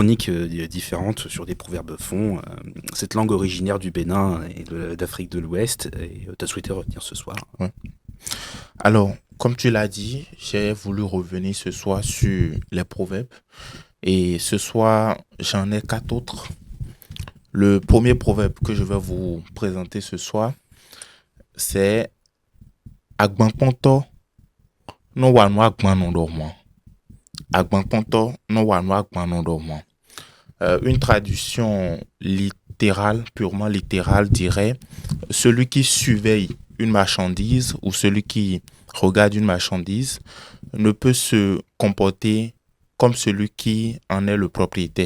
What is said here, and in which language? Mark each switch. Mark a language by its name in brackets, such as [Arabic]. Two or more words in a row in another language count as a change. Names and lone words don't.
[French] chroniques différentes sur des proverbes fonds. Cette langue originaire du Bénin et d'Afrique de l'Ouest, et tu as souhaité revenir ce soir. Ouais. Alors, comme tu l'as dit, j'ai voulu revenir ce soir sur les proverbes. Et ce soir, j'en ai 4 autres. Le premier proverbe que je vais vous présenter ce soir, c'est [Fon] Agbanponto no wanu agbanondormo. Agbanponto no wanu agbanondormo. [French] Une traduction littérale, purement littérale, dirait celui qui surveille une marchandise ou celui qui regarde une marchandise ne peut se comporter comme celui qui en est le propriétaire.